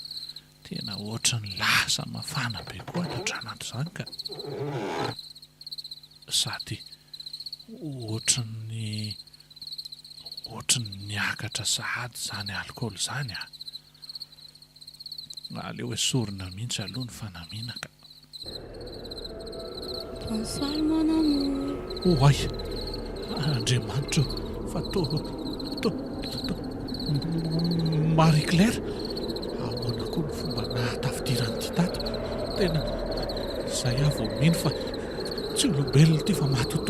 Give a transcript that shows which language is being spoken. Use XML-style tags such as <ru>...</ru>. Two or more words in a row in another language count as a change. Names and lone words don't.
<mg>Tena ohatra ny lasa mafana be koa ny andranandro izany ka. sady ohatran'ny niakatra sahady zany alcool zany a. Aleo hoe sorona mihitsy aloha ny fanaminaka.</mg> <fr>Bonsoir mon amour.</fr> <mg>Oay, Andriamanitra, fa Marie Claire, ahoana koa ny fomba nahatafidirany ty tato. Tena zay aho vao mino fa tsy olombelona ty fa matoto.</mg>